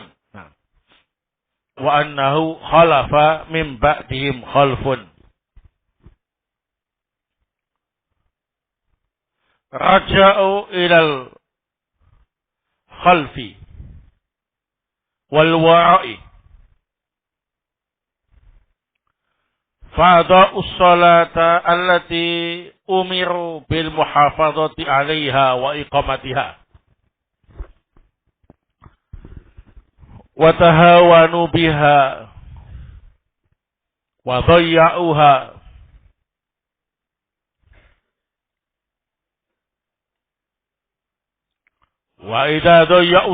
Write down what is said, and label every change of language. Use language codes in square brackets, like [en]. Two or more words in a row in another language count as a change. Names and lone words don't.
[ar] وأنه خلف من بعدهم خلف. رجعوا إلى الخلف والوراء فأضاعوا الصلاة التي أمروا بالمحافظة عليها وإقامتها وتهاونوا بها وضيعوها وإذا ضيعوا